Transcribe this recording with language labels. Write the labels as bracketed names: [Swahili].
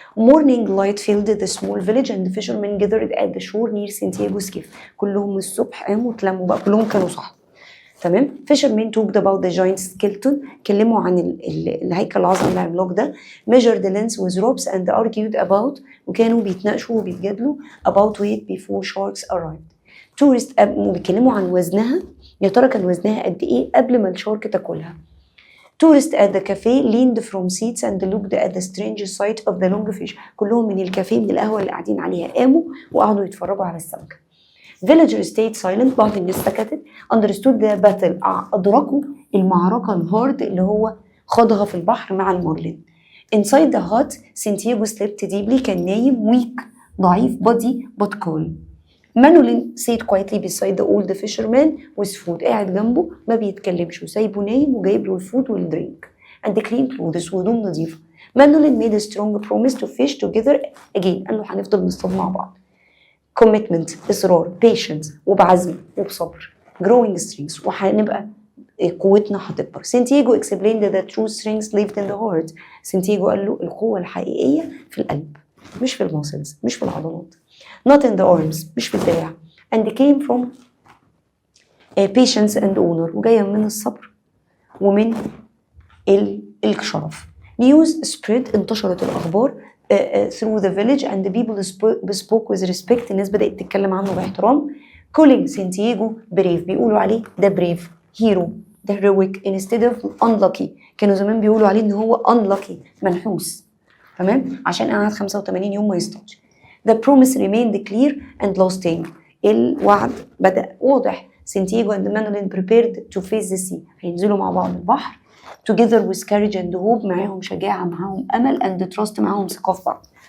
[English] Morning light filled the small village and the fishermen gathered at the shore near Santiago's cave. [Arabic] كلهم الصبح قاموا اتلموا بقى كلهم كانوا صح تمام. [English] Fishermen talked about the giant skeleton [Arabic] كلموا عن الهيكل العظمي العملاق ده. [English] Measured the length with ropes and argued about [Arabic] وكانوا بيتناقشوا وبيتجادلوا [English] about weight before sharks arrived. Tourists [Arabic] بيتكلموا عن وزنها يا ترى كان وزنها قد ايه قبل ما الشارك تاكلها. [English] Tourists at the cafe leaned from seats and looked at the strange sight of the long fish. [Arabic] كلهم من الكافيه من القهوة اللي قاعدين عليها قاموا وقعدوا يتفرجوا على السمكة. [English] Villagers stayed silent [Arabic] بعض الناس سكتت. [English] Understood the battle [Arabic] أدركوا المعركة الهارد اللي هو خاضها في البحر مع المارلين. [English] inside the hut Santiago slept deeply [Arabic] كان نايم [English] weak [Arabic] ضعيف [English] body but calm. [Arabic] مانولين [English] sat quietly beside the old fisherman with food [Arabic] قاعد جنبه ما بيتكلمش وسايبه نايم وجايب له الفود والدرينك [English] and clean clothes [Arabic] وهدوم نظيفة. [English] Manolin made a strong promise to fish together again [Arabic] قال له هنفضل نصطاد مع بعض. [English] commitment [Arabic] إصرار [English] patience [Arabic] وبعزم وبصبر [English] growing strengths [Arabic] وهنبقى قوتنا هتكبر. [English] Santiago explained that the true strength lived in the heart. [Arabic] سانتياغو قال له القوة الحقيقية في القلب مش في الماسلز مش في العضلات [English] not in the arms [Arabic] مش في الدراع [English] and came from patience and honor [Arabic] وجاية من الصبر ومن الشرف. [English] news spread [Arabic] انتشرت الأخبار [English] through the village and the people spoke with respect [Arabic] الناس بدأت تتكلم عنه باحترام. [English] calling [Arabic] سانتياغو brave بيقولوا عليه ده [English] brave hero [Arabic] ده [English] heroic instead of unlucky [Arabic] كانوا زمان بيقولوا عليه ان هو [English] unlucky [Arabic] منحوس تمام عشان قعد 85 يوم ما يصطادش. [English] The promise remained clear and lasting [Arabic] الوعد بدأ واضح. [English] Santiago and Manolin prepared to face the sea [Arabic] هينزلوا مع بعض البحر [English] together with courage and hope [Arabic] معاهم شجاعة معاهم أمل [English] and trust [Arabic] معاهم ثقة في بعض.